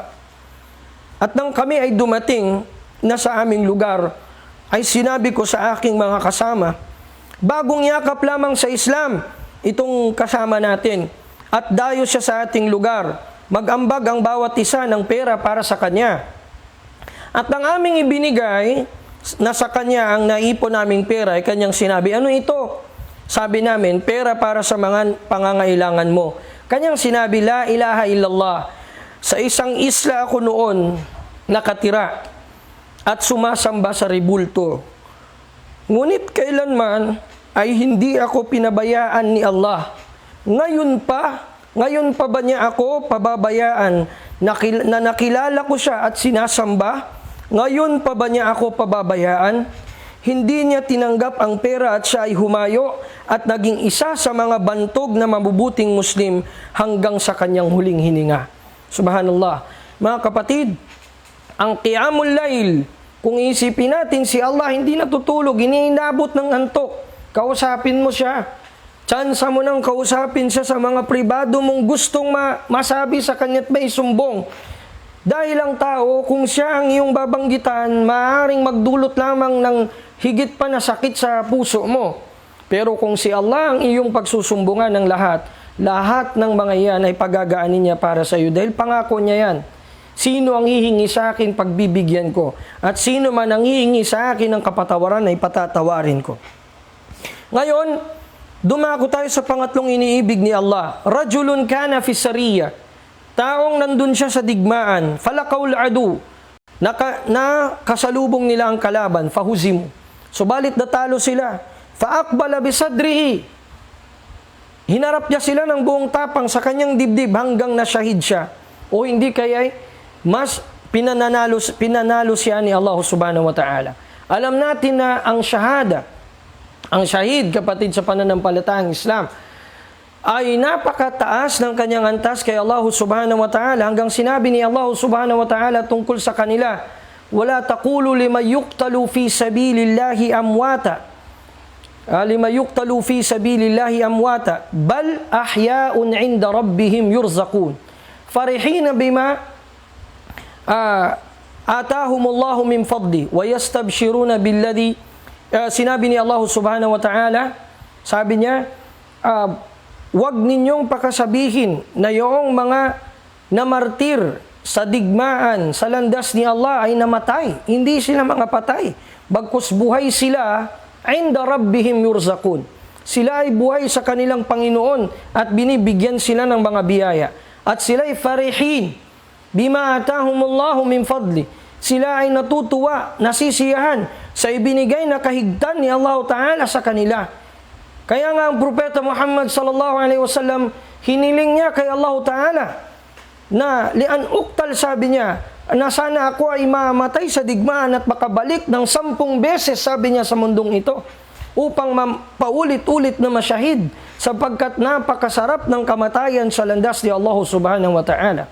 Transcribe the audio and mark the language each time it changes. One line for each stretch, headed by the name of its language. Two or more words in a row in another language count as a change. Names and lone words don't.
Filipino: At nang kami ay dumating na sa aming lugar, ay sinabi ko sa aking mga kasama, bagong yakap lamang sa Islam itong kasama natin at dayo siya sa ating lugar. Mag-ambag ang bawat isa ng pera para sa kanya. At ang aming ibinigay na sa kanya ang naipon naming pera, ay kanyang sinabi, ano ito? Sabi namin, pera para sa mga pangangailangan mo. Kanyang sinabi,
Arabic: لا إله إلا الله.
Filipino: Sa isang isla ako noon nakatira at sumasamba sa ribulto. Ngunit kailanman ay hindi ako pinabayaan ni Allah. Ngayon pa ba niya ako pababayaan na nakilala ko siya at sinasamba? Ngayon pa ba niya ako pababayaan? Hindi niya tinanggap ang pera at siya ay humayo at naging isa sa mga bantog na mabubuting Muslim hanggang sa kanyang huling hininga. Subhanallah. Mga kapatid, ang
Arabic: قيام الليل,
Filipino: kung isipin natin si Allah hindi natutulog, iniinabot ng antok, kausapin mo siya. Tsansa mo nang kausapin siya sa mga pribado mong gustong masabi sa kanya't may sumbong. Dahil ang tao, kung siya ang iyong babanggitan, maaaring magdulot lamang ng higit pa na sakit sa puso mo. Pero kung si Allah ang iyong pagsusumbungan ng lahat ng mga iyan ay pagagaanin niya para sa iyo. Dahil pangako niya yan. Sino ang hihingi sa akin, pagbibigyan ko. At sino man ang hihingi sa akin ng kapatawaran, ay patatawarin ko. Ngayon, dumako tayo sa pangatlong iniibig ni Allah.
Arabic: رجل كان في سرية.
Filipino: Taong nandun siya sa digmaan,
Arabic: فلقي العدو,
Filipino: kasalubong nila ang kalaban, fahuzimu. Subalit natalo sila,
Arabic: فأقبل بصدره.
Filipino: Hinarap niya sila ng buong tapang sa kanyang dibdib hanggang nasyahid siya. O hindi kaya mas pinanalo siya ni Allah
Arabic: سبحانه وتعالى.
Filipino: Alam natin na ang shahada, ang shahid, kapatid sa pananampalatahang Islam, ay napakataas ng kanyang antas kay Allah
Arabic: سبحانه وتعالى,
Filipino: hanggang sinabi ni Allah
Arabic: سبحانه وتعالى
Filipino: tungkol sa kanila,
Arabic: ولا تقولوا لمن يقتل في سبيل الله أمواتا لمن يقتل في سبيل الله أمواتا بل أحياء عند ربهم يرزقون فرحين بما آتاهم الله من فضله ويستبشرون بالذين,
Filipino: sinabi ni Allah
Arabic: سبحانه وتعالى,
Filipino: sabi niya, wag ninyong pakasabihin na yung mga namartir sa digmaan, sa landas ni Allah ay namatay. Hindi sila mga patay. Bagkus buhay sila,
Arabic: عند ربهم يرزقون.
Filipino: Sila ay buhay sa kanilang Panginoon at binibigyan sila ng mga biyaya. At sila ay
Arabic: فرحين بما آتاهم الله من فضله.
Filipino: Sila ay natutuwa, nasisiyahan sa ibinigay na kahigtan ni Allah Ta'ala sa kanila. Kaya nga ang Propeta Muhammad
Arabic: صلى الله عليه وسلم,
Filipino: hiniling niya kay Allah Ta'ala na
Arabic: لأن أقتل,
Filipino: sabi niya, na sana ako ay mamatay sa digmaan at makabalik ng 10 beses, sabi niya, sa mundong ito, upang paulit-ulit na masyahid, sapagkat napakasarap ng kamatayan sa landas ni Allah
Arabic: سبحانه وتعالى.